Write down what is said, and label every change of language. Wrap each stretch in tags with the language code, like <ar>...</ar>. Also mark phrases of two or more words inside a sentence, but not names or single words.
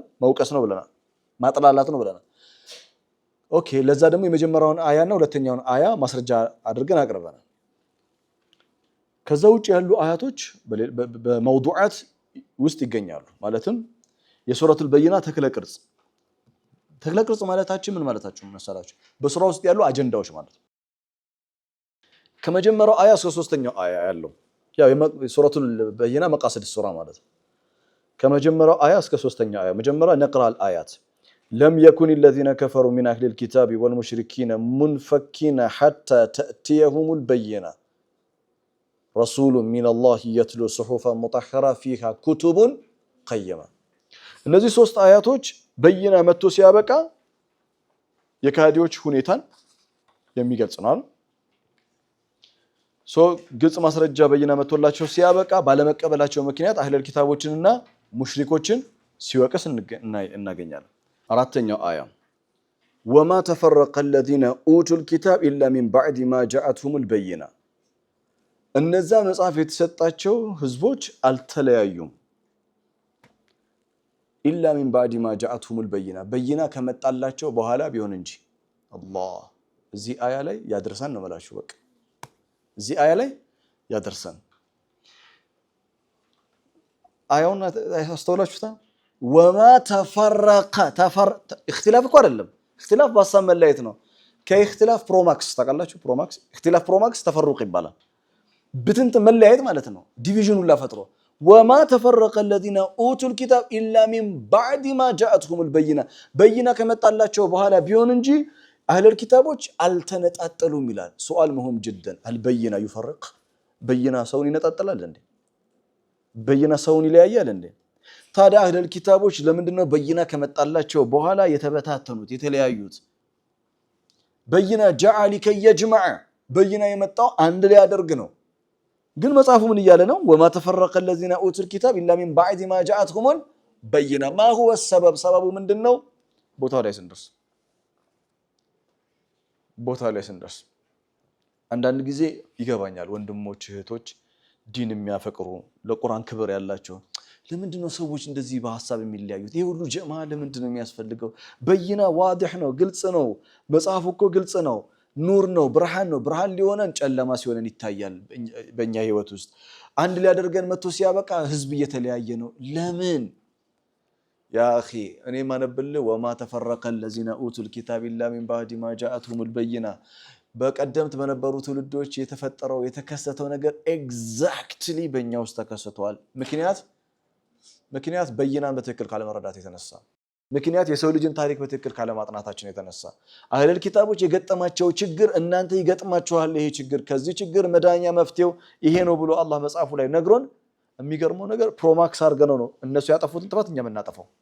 <am>መውቀስ ነው ብለናል። ማጥላላት ነው ብለናል። ኦኬ ለዛ ደግሞ የመጀመሪያውን አያና ሁለተኛውን አያ ማስረጃ አድርገን አቅርበናል። ከዛ ውጭ ያሉ አያቶች በመውዱዓት ውስጥ ይገኛሉ። ማለትም የሱረቱል በይና ተክለ ቅርጽ ማለታችን ምን ማለታችን መሰላችሁ? በሱራ ውስጥ ያሉ አጀንዳዎች ማለት ነው። ከመጀመሪያው አያ እስከ ሶስተኛው አያ ያለው ያው ሱረቱል በይና መቃሲድ ሱራ ማለት ነው። ከመጀመሪያው አያ እስከ ሶስተኛው አያ መጀመሪያ ነቅራል አያት</am> <ar>لم يكن الذين كفروا من اهل الكتاب والمشركين منفكين حتى تأتيهم البينة رسول من الله يتلو صحفا مطهرة فيها كتب قيمة</ar> <am>እነዚህ ሶስት አያቶች በይና መጥቶ ሲያበቃ የካዲዎች ሁኔታን የሚገልጽ ነው። ግልጽ ማስረጃ በይና መጥቶላቸው ሲያበቃ ባለመቀበላቸው ምክንያት አህለል ኪታቦችንና ሙሽሪኮችን ሲወቅስ እናገኛለን። አራተኛው አያ</am> <ar>وما تفرق الذين اوتوا الكتاب الا من بعد ما جاءتهم البينة</ar> <am>እነዛ መጽሐፍ የተሰጣቸው ህዝቦች አልተለያዩም</am> <ar>إلا من بعد ما جاءتهم البينة</ar> <am>በይና ከመጣላቸው በኋላ ቢሆን እንጂ አላህ እዚህ አያ ላይ ያደርሰን ነው ማለት ነው። በቃ እዚህ አያ ላይ ያደርሰን አያውን አስተውላችሁታ</am> <ar>وما تفرق</ar> <am>اختلاف እኮ አይደለም اختلاف በሐሳብ መለያየት ነው። ከእክትላፍ ፕሮማክስ ታውቃላችሁ ፕሮማክስ اختلاف ፕሮማክስ ተፈሩቅ ይባላል። ብትንት መለያየት ማለት ነው። ዲቪዥኑን ላፈጥሮ</am> <ar>وما تفرق الذين اوتوا الكتاب الا من بعد ما جاءتهم البينة</ar> <am>በይና ከመጣላቸው በኋላ ቢሆን እንጂ አህለል ኪታቦች አልተነጣጠሉም ይላል። ሱአል መሆም</am> <ar>جدا البينة يفرق</ar> <am>በይና ሰውን ይነጣጠላል እንዴ? በይና ሰውን ይለያያል እንዴ? ታዲያ አህለል ኪታቦች ለምንድነው በይና ከመጣላቸው በኋላ የተበታተኑት የተለያዩት? በይና</am> <ar>جعل كي يجمع</ar> <am>በይና የመጣው አንድ ላይ ያደርግ ነው። ግን መጽሐፉ ምን እያለ ነው?</am> <ar>وما تفرق الذين اوتوا الكتاب الا من بعد ما جاءتهم البينة ما هو السبب</ar> <am>ሰበቡ ምንድነው? ቦታው ላይ ስንደርስ አንዳንድ ጊዜ ይገባኛል። ወንድሞች እህቶች ዲን የሚያፈቅሩ ለቁርአን ክብር ያላቸው ለምንድነው ሰዎች እንደዚህ በሐሳብ የሚለያዩት? ይሄ ሁሉ ጀማ ለምንድነው የሚያስፈልገው? በይና ዋዲህ ነው፣ ግልጽ ነው። መጽሐፉ እኮ ግልጽ ነው፣ ኑር ነው፣ ብርሃን ነው። ብርሃን ሊሆነን ጨለማ ሲሆነን ይታያል በእኛ ህይወት ውስጥ። አንድ ሊያደርገን መጥቶ ሲያበቃ ህዝብ እየተለያየ ነው። ለምን</am> <ar>يا أخي</ar> <am>እኔ ማነብልህ</am> <ar>وما تفرق الذين اوتوا الكتاب الا من بعد ما جاءتهم البينة</ar> <am>በቀደምት በነበሩ ትውልዶች የተፈጠረው የተከሰተው ነገር ኤግዛክትሊ በእኛ ውስጥ ተከሰቷል። ምክንያት በይናን በትክክል ካለመረዳት የተነሳ ምክንያት የሰው ልጅን ታሪክ በትክክል ካለማጥናታችን የተነሳ አህለል ኪታቦች የገጠማቸው ችግር እናንተ ይገጥማችኋል። ይሄ ችግር ከዚህ ችግር መዳኛ መፍትሄው ይሄ ነው ብሎ አላህ መጽሐፉ ላይ ነግሮን የሚገርመው ነገር ፕሮማክስ አድርገነው ነው እነሱ ያጠፉትን ጥፋት እኛ የምናጠፋው።</am>